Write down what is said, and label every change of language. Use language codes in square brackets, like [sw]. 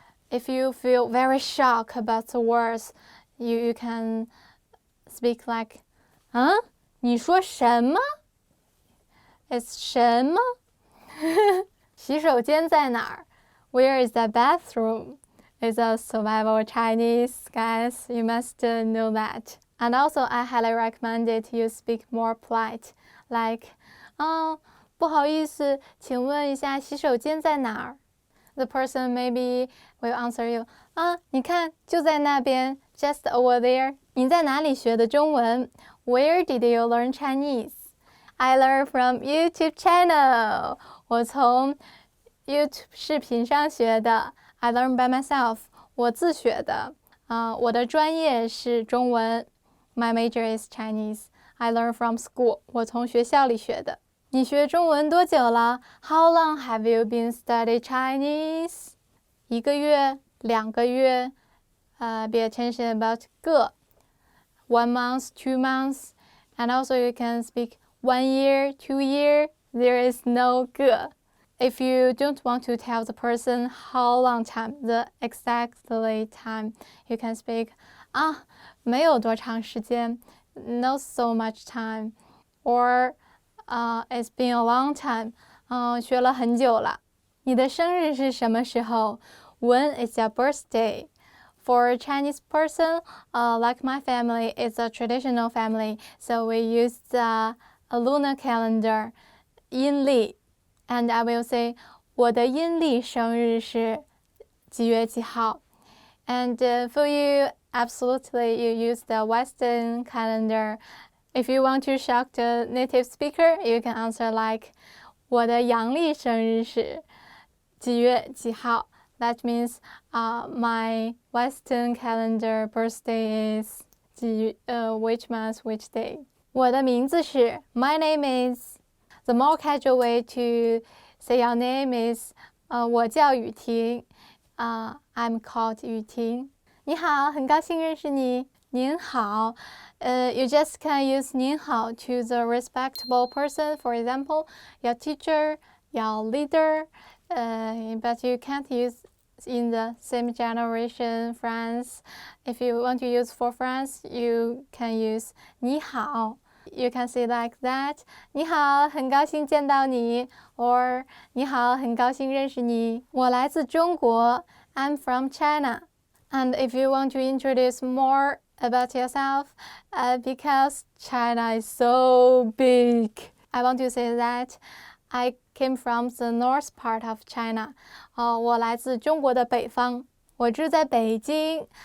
[en] If you feel very shocked about the words, you can speak like, [zh] 你说什么？ It's 什么？洗手间在哪儿？ [en] Where is the bathroom? It's a survival Chinese, guys. You must know that. And also, I highly recommend it you speak more polite. [zh] Like, 不好意思，请问一下洗手间在哪儿？ [en] The person maybe will answer you, [zh] 你看，就在那边 [en] just over there. [zh] 你在哪里学的中文？ [en] Where did you learn Chinese? I learned from YouTube channel. [zh] 我从 YouTube 视频上学的。 [en] I learned by myself. [zh] 我自学的。我的专业是中文。 [en] My major is Chinese. I learned from school. [zh] 我从学校里学的。你学中文多久了？ [en] How long have you been studying Chinese? [zh] 1个月、2个月。 [en] Be attention about 个。 1 month, 2 months. And also you can speak 1 year, 2 year. There is no 个。 If you don't want to tell the person how long time, the exactly time, you can speak, [zh] 没有多长时间 [en] not so much time. Or, it's been a long time. [zh] 学了很久了。你的生日是什么时候？ [en] When is your birthday? For a Chinese person, like my family, it's a traditional family, so we use a lunar calendar, 阴历。 And I will say, [zh] 我的阴历生日是几月几号？ [en] And for you, absolutely, you use the Western calendar. If you want to shock the native speaker, you can answer like, [zh] 我的阳历生日是几月几号？ [en] That means my Western calendar birthday is which month, which day. [zh] 我的名字是 [en] My name is. The more casual way to say your name is [zh] 我叫雨婷。 [en] I'm called 雨婷。 [zh] 你好，很高兴认识你。您好。 [en] You just can use 您好 to the respectable person. For example, your teacher, your leader. But you can't use in the same generation friends. If you want to use for friends, you can use 你好。 You can say like that. [zh] 你好，很高兴见到你。 Or 你好，很高兴认识你。我来自中国。 [en] I'm from China. And if you want to introduce more about yourself because China is so big. I want to say that I came from the north part of China. [zh] 我来自中国的北方，我住在北京。